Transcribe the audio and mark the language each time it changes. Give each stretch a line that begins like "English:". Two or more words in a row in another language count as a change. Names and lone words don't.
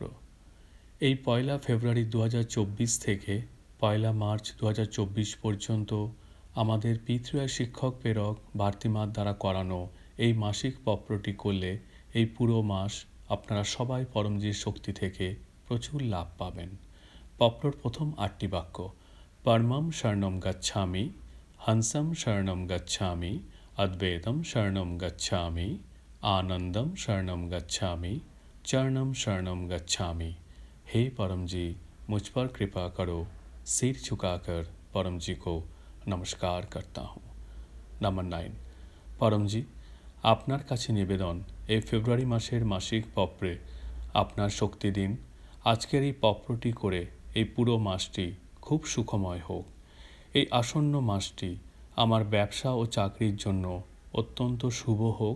Bangla: এই পয়লা ফেব্রুয়ারি 2024 থেকে পয়লা মার্চ 2024 পর্যন্ত আমাদের পিতৃয় শিক্ষক প্রেরক ভারতীমার দ্বারা করানো এই মাসিক পত্রটি করলে এই পুরো মাস আপনারা সবাই পরমজির শক্তি থেকে প্রচুর লাভ পাবেন। পত্রর প্রথম 8টি বাক্য:
Sanskrit: পরমম শরণম গচ্ছামি, হংসম শরণম গচ্ছামি, অদ্বৈতম শরণম গচ্ছামি, आनंदम शरणम गच्छामि, चरणम शरणम गच्छामि।
Hindi: हे परम जी, मुझ पर कृपा करो। सिर झुकाकर परम जी को नमस्कार करता हूँ। नंबर 9। परम जी,
Bangla: আপনার কাছে নিবেদন এই ফেব্রুয়ারি মাসের মাসিক পত্রে আপনার শক্তি দিন। আজকের এই পত্রটি করে এই পুরো মাসটি খুব সুখময় হোক। এই আসন্ন মাসটি আমার ব্যবসা ও চাকরির জন্য অত্যন্ত শুভ হোক।